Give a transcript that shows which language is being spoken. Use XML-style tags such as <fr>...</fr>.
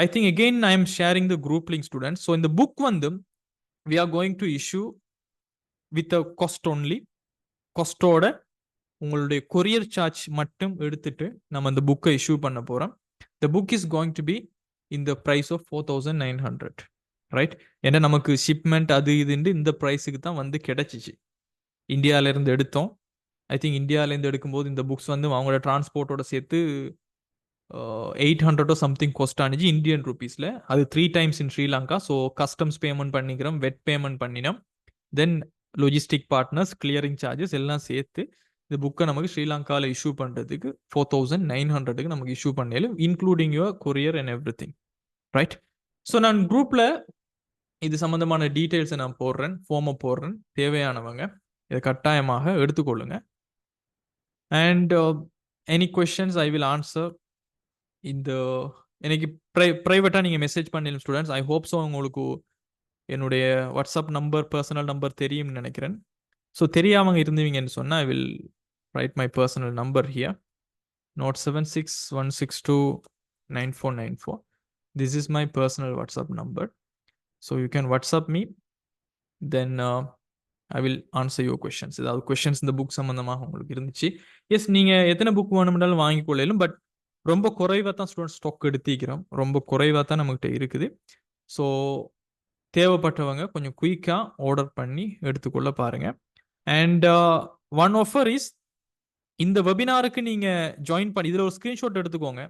<en>I think again I am sharing the group link, students. So in the book வந்து we are going to issue with a cost only.</en> <ta>காஸ்டோட உங்களுடைய courier charge மட்டும் எடுத்துட்டு நம்ம இந்த புக்கை issue பண்ண போறோம்.</ta> <en>The book is going to be in the price of 4,900. Right?</en> <ta>ஏன்னா நமக்கு ஷிப்மெண்ட் அது இதுன்னு இந்த ப்ரைஸுக்கு தான் வந்து கிடைச்சிச்சு. இந்தியாவிலேருந்து எடுத்தோம். ஐ திங்க் இந்தியாவிலேருந்து எடுக்கும்போது இந்த புக்ஸ் வந்து அவங்களோட டிரான்ஸ்போர்ட்டோட சேர்த்து 800 சம்திங் காஸ்ட் ஆனிச்சு இந்தியன் ருபீஸில். அது 3 times இன் ஸ்ரீலங்கா. ஸோ கஸ்டம்ஸ் பேமெண்ட் பண்ணிக்கிறோம், வெட் பேமெண்ட் பண்ணினோம், தென் லொஜிஸ்டிக் பார்ட்னர்ஸ், கிளியரிங் சார்ஜஸ் எல்லாம் சேர்த்து இந்த புக்கை நமக்கு ஸ்ரீலங்காவில் இஷ்யூ பண்ணுறதுக்கு 4,900க்கு நமக்கு இஷ்யூ பண்ணாலும்</ta> <en>Including your courier and everything.</en> <ta>Right? So நான் குரூப்பில் இது சம்மந்தமான டீட்டெயில்ஸை நான் போடுறேன், ஃபார்மை போடுறேன். தேவையானவங்க இதை கட்டாயமாக எடுத்துக்கொள்ளுங்க.</ta> <en>And any questions I will answer.</en> <ta>இந்த எனக்கு ப்ரைவேட்டாக நீங்கள் மெசேஜ் பண்ணிடலாம் ஸ்டூடெண்ட்ஸ். ஐ ஹோப் ஸோ உங்களுக்கு என்னுடைய வாட்ஸ்அப் நம்பர், பர்சனல் நம்பர் தெரியும்னு நினைக்கிறேன். ஸோ தெரியாமல் இருந்தீங்கன்னு சொன்னால்</ta> <en>I will write my personal number here. Note 7616299494. This is my personal WhatsApp number. So you can WhatsApp me. Then I will answer your questions.</en> <ta>ஏதாவது questions இந்த book சம்மந்தமாக உங்களுக்கு இருந்துச்சு, எஸ் நீங்கள் எத்தனை புக் வேணும்னாலும் வாங்கிக்கொள்ளலும். பட் ரொம்ப குறைவாக தான் ஸ்டூடெண்ட் ஸ்டாக் எடுத்திக்கிறோம், ரொம்ப குறைவாக தான் நம்மகிட்ட இருக்குது. ஸோ தேவைப்பட்டவங்க கொஞ்சம் குயிக்காக ஆர்டர் பண்ணி எடுத்துக்கொள்ள பாருங்கள். அண்ட் ஒன் ஆஃபர் இஸ், இந்த வெபினாருக்கு நீங்கள் ஜாயின் பண்ணி இதில் ஒரு ஸ்க்ரீன்ஷாட் எடுத்துக்கோங்க.</ta>